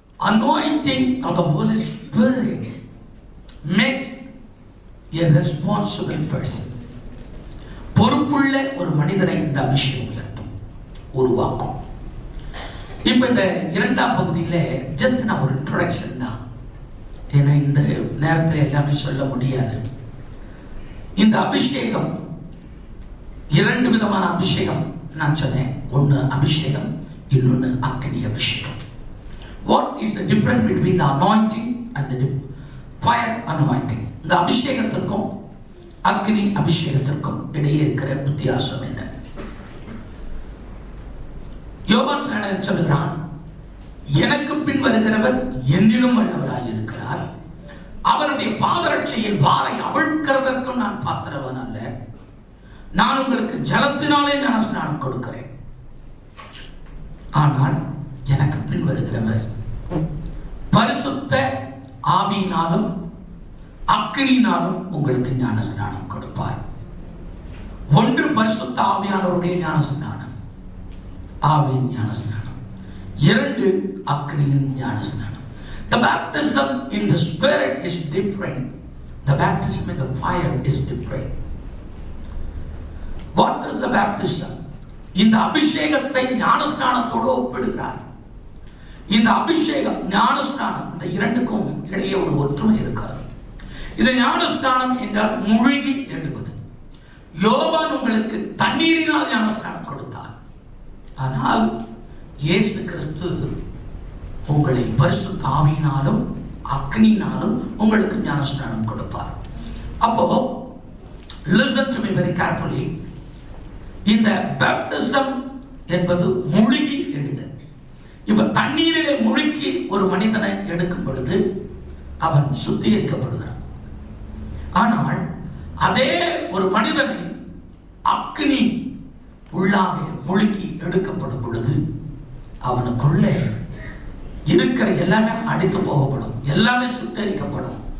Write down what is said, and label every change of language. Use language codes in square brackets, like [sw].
[en] Anointing of the Holy Spirit makes a responsible person. [ta] பொறுப்புள்ள ஒரு மனிதனை இந்த அபிஷேகம் உயர்த்தும், உருவாக்கும். இப்ப இந்த இரண்டாம் பகுதியில ஜஸ்ட் நான் ஒரு இன்ட்ரோடக்ஷன் தான், ஏன்னா இந்த நேரத்தில் எல்லாமே சொல்ல முடியாது. இந்த அபிஷேகம் இரண்டு விதமான அபிஷேகம் நான் சொன்னேன். ஒன்று அபிஷேகம், இன்னொன்று அக்னி அபிஷேகம். [en] What is the difference between the anointing and the fire anointing? [ta] இந்த அபிஷேகத்திற்கும் அக்னி அபிஷேகத்திற்கும் இடையே இருக்கிற வித்தியாசம் என்ன? யோவான் ஸ்நானகன் சொல்கிறான், எனக்கு பின் வருகிறவர் என்னிலும் வல்லவராய் இருக்கிறார், அவருடைய பாதரட்சையின் வாரை அவிழ்க்கிறதற்கும் நான் பாத்திரவன் அல்ல, நான் உங்களுக்கு ஜலத்தினாலே ஞானஸ்நானம் கொடுக்கிறேன், ஆனால் எனக்கு பின் வருகிறவர் பரிசுத்த ஆவியினாலும் அக்கினியினாலும் உங்களுக்கு ஞானஸ்நானம் கொடுப்பார். ஒன்று பரிசுத்த ஆவியானவருடைய ஞானஸ்நானம், ஆவியின் ஞானஸ்நானம். இரண்டு அக்கினியின் ஞானஸ்நானம். [en] The baptism in the Spirit is different. The baptism in the fire is different. What is the baptism? [ta] இந்த அபிஷேகத்தை ஞானஸ்நானத்தோடு ஒப்பிடுகிறார். இந்த அபிஷேகம், ஞானஸ்நானம், இந்த இரண்டுக்கும் இடையே ஒரு ஒற்றுமை இருக்கிறது. இந்த ஞானஸ்நானம் என்றால் மூழ்கி எழுவது. யோவான் உங்களுக்கு தண்ணீரினால் ஞானஸ்நானம் கொடுத்தார், ஆனால் இயேசு கிறிஸ்து உங்களை பரிசுத்த ஆவியினாலும் அக்னியினாலும் உங்களுக்கு ஞானஸ்நானம் கொடுப்பார். அப்போ [en] listen to me very carefully. [ta] இந்த baptism என்பது மூழ்கி எழுதல். இப்ப தண்ணீரிலே முழுக்கி ஒரு மனிதனை எடுக்கும் பொழுது அவன் சுத்திகரிக்கப்படுகிறான். ஆனால் அதே ஒரு மனிதனை அக்னி உள்ளாக முழுக்கி எடுக்கப்படும் பொழுது அவனுக்குள்ளே இருக்கிற எல்லாமே அடித்து போகப்படும், எல்லாமே சுட்டரிக்கப்படும்.